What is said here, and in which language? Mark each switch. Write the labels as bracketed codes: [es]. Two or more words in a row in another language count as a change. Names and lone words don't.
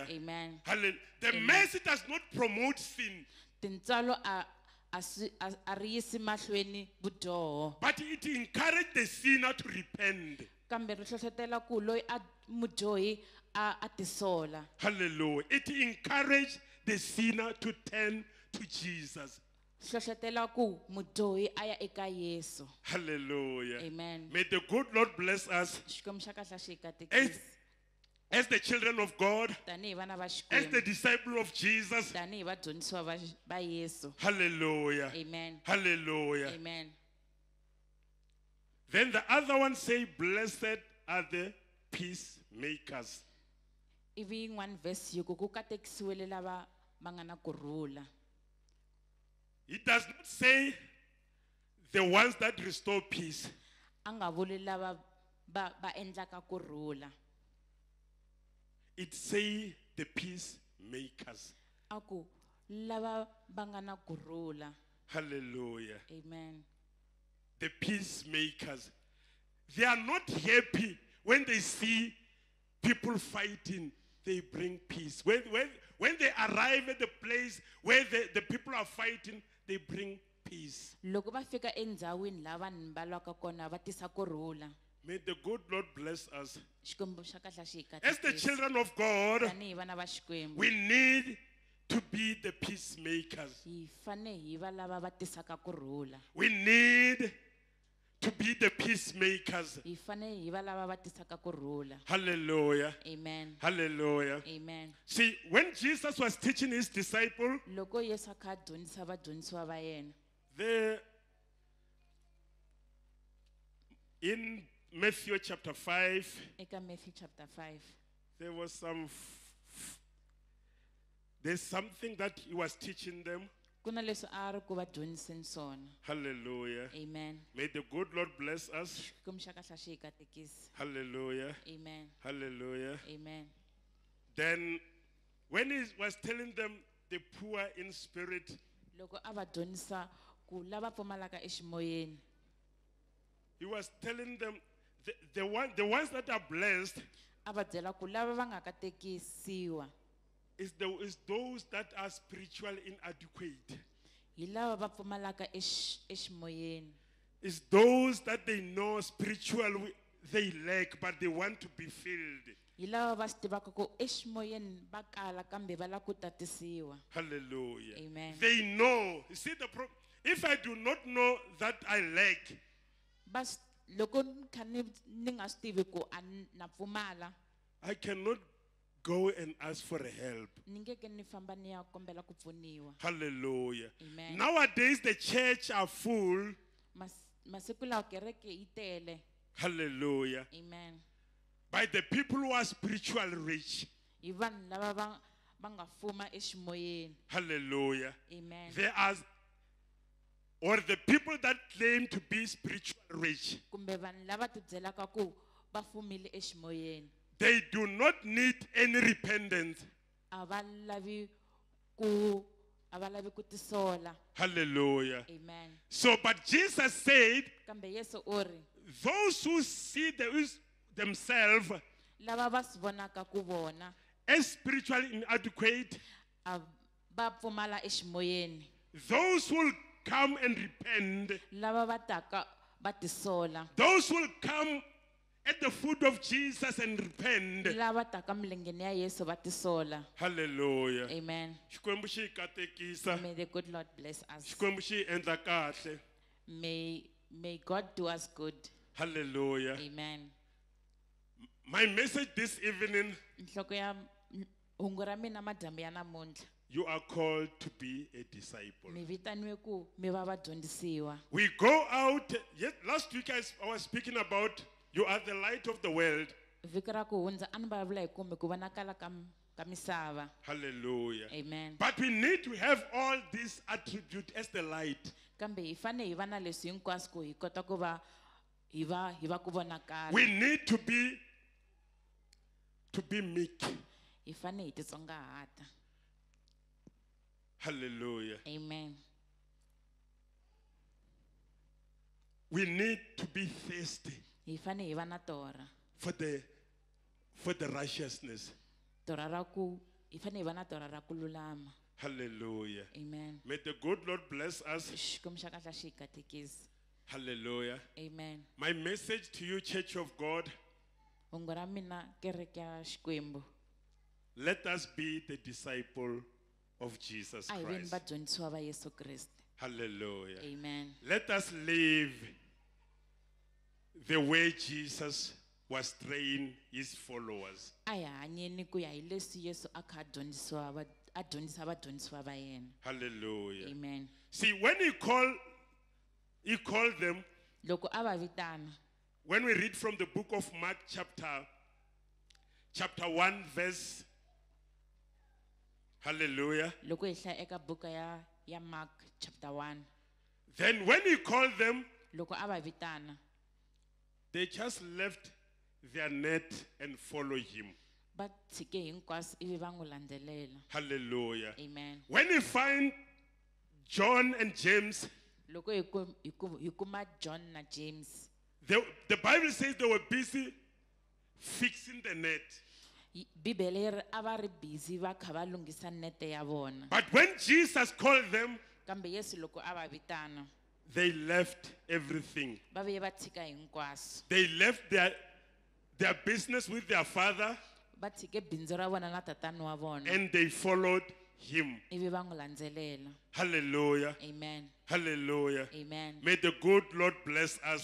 [en] Amen. Hallelujah. The mercy does not promote sin, [ts] Tintswalo a ri yisi mahlweni vudyoho, [en] but it encourages the sinner to repent. [ts] kambe ri hlohlotela ku loyi a mudyohi a tisola. [en] Hallelujah. It encourages the sinner to turn to Jesus. [ts] Hlohlotela ku mudyohi a ya eka Yesu. [en] Hallelujah. Amen. May the good Lord bless us [ts] Xikwembu xa kahle xi hi [en] as, [ts] katekisi. [en] as the children of God, [ts] Tanihi vana va [en] as the [ts] Xikwembu, [en] disciple of Jesus. [ts] tanihi vadyondzisiwa va Yesu. [en] Hallelujah. Amen. Hallelujah. Amen. Then the other one say, blessed are the peacemakers. [ts] Ivi yin'wana verse yi ku ku katekisiwile lava va nga na kurhula. [en] It does not say the ones that restore peace. [ts] A nga vuli lava va endlaka kurhula. [en] It say the peacemakers. [ts] A ku lava va nga na kurhula. [en] Hallelujah. Amen. The peacemakers. They are not happy when they see people fighting. They bring peace. When they arrive at the place where the people are fighting, they bring peace. [ts] Loko va fika endhawini la vanhu va lwaka kona va tisa kurhula. [en] May the good Lord bless us. [ts] Xikwembu xa kahle xi hi [en] As the [ts] katekisa. [en] children of God, [ts] Tanihi vana va Xikwembu, [en] we need to be the peacemakers. [ts] hi fane hi va lava va tisaka kurhula. [en] We need to be the peacemakers. [ts] Hi fane hi va lava va tisaka kurhula. [en] Hallelujah. Amen. Hallelujah. Amen. See, when Jesus was teaching his disciple, [ts] Loko Yesu a kha a dyondzisa vadyondzisiwa va yena, [en] there in Matthew chapter 5, [ts] eka Matthew chapter 5, [en] there was there's something that he was teaching them. [ts] ku na leswi a ri ku va dyondziseni swona. [en] Hallelujah. Amen. May the good Lord bless us. [ts] Xikwembu xa kahle xi hi katekisa. [en] Hallelujah. Amen. Hallelujah. Amen. Then when he was telling them the poor in spirit, [ts] Loko a va dyondzisa ku lava pfumalaka eximoyeni, [en] he was telling them the ones that are blessed [ts] a va byela ku lava va nga katekisiwa [en] is those that are spiritually inadequate. [ts] hi lava va pfumalaka eximoyeni. [en] It's those that they know spiritually they lack, but they want to be filled. [ts] Hi lava va swi tivaka ku eximoyeni va kala kambe va lava ku tatisiwa. [en] Hallelujah. Amen. They know. You see if I do not know that I lack, [ts] Bas loko ni kha ni nga swi tivi ku na pfumala, [en] I cannot go and ask for help. [ts] ni nge ke ni famba ni ya kombela ku pfuniwa. [en] Hallelujah. Amen. Nowadays the church are full. [ts] Masiku lawa kereke yi tele. [en] Hallelujah. Amen. By the people who are spiritually rich. [ts] Hi vanhu lava va nga fuma eximoyeni. [en] Hallelujah. Amen. There are, or the people that claim to be spiritually rich, [ts] Kumbe vanhu lava ti byelaka ku va fumile eximoyeni. [en] they do not need any repentance. [ts] A va lavi ku tisola. [en] Hallelujah. Amen. So, but Jesus said, [ts] Kambe Yesu u ri [en] those who see themselves [ts] lava va swi vonaka ku vona [en] as spiritually inadequate, [ts] a va pfumala eximoyeni, [en] those who will come and repent, [ts] lava va taka va tisola, [en] those who will come at the foot of Jesus and repent. [ts] lava taka milengeni ya Yesu va tisola. [en] Hallelujah. Amen. [ts] Xikwembu xi hi katekisa. [en] May the good Lord bless us. [ts] Xikwembu xi hi endla kahle. [en] May God do us good. Hallelujah. Amen. My message this evening, [ts] Nhloko ya hungu ra mina madyambu ya namuntlha, [en] you are called to be a disciple. [ts] mi vitaniwe ku mi va vadyondzisiwa. [en] We go out. Yes, last week I was speaking about you are the light of the world. [ts] Vhiki ra ku hundza a ni vulavula hi kumbe ku vonakala ka misava. [en] Hallelujah. Amen. But we need to have all these attributes as the light. [ts] Kambe hi fane hi va na leswi hinkwaswo ku hi kota ku va hi va ku vonakala. [en] We need to be to be meek. [ts] hi fane hi titsongahata. [en] Hallelujah. Amen. We need to be thirsty [ts] Hi fane hi va na tora. [en] for the righteousness. [ts] Tora ra ku hi fane hi va na tora ra ku lulama. [en] Hallelujah. Amen. May the good Lord bless us. [ts] Xikwembu xa kahle xi hi katekisi. [en] Hallelujah. Amen. My message to you, Church of God, [ts] Hungu ra mina kereke ya Xikwembu. [en] let us be the disciple of Jesus [ts] A hi veni [en] Christ. [ts] vadyondzisiwa va Yesu Kriste. [en] Hallelujah. Amen. Let us live the way Jesus was training his followers. [ts] A hi hanyeni ku ya hi leswi Yesu a kha a dyondzisa vadyondzisiwa va yena. [en] Hallelujah. Amen. See, when he called them, [ts] Loko a va vitana, [en] when we read from the book of Mark chapter 1 verse, hallelujah. [ts] loko hi hlaya eka buka ya Mark chapter 1, [en] Then when he called them, [ts] loko a va vitana, [en] they just left their net and followed him. [ts] va tshike hinkwaswo ivi va n'wi landzelela. [en] Hallelujah. Amen. When he find John and James, [ts] Loko hi kuma John na James, [en] the Bible says they were busy fixing the net. [ts] Bibele yi ri a va ri busy va kha va lunghisa nete ya vona. [en] But when Jesus called them, [ts] Kambe Yesu loko a va vitana, [en] they left everything. [ts] va vuye va tshika hinkwaswo. [en] They left their business with their father [ts] Va tshike bindzu ra vona na tatani wa vona, [en] and they followed him. [ts] ivi va n'wi landzelela. [en] Hallelujah. Amen. Hallelujah. Amen. May the good Lord bless us.